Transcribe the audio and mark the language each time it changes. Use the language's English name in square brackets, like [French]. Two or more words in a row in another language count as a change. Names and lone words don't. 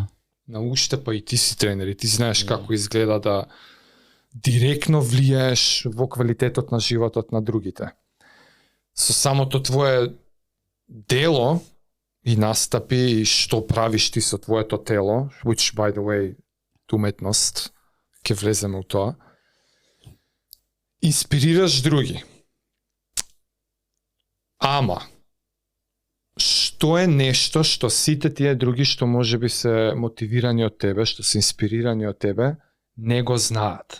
[Macedonian] на уште па и ти си тренер и ти знаеш како изгледа да директно влијаеш во квалитетот на животот на другите. Со самото твое дело и настапи и што правиш ти со твоето тело, [English] which by the way, [Macedonian] уметност, ќе влеземе у тоа, инспирираш други. Ама, што е нешто што сите тие други што можеби се мотивирани од тебе, што се инспирирани од тебе, не го знаат?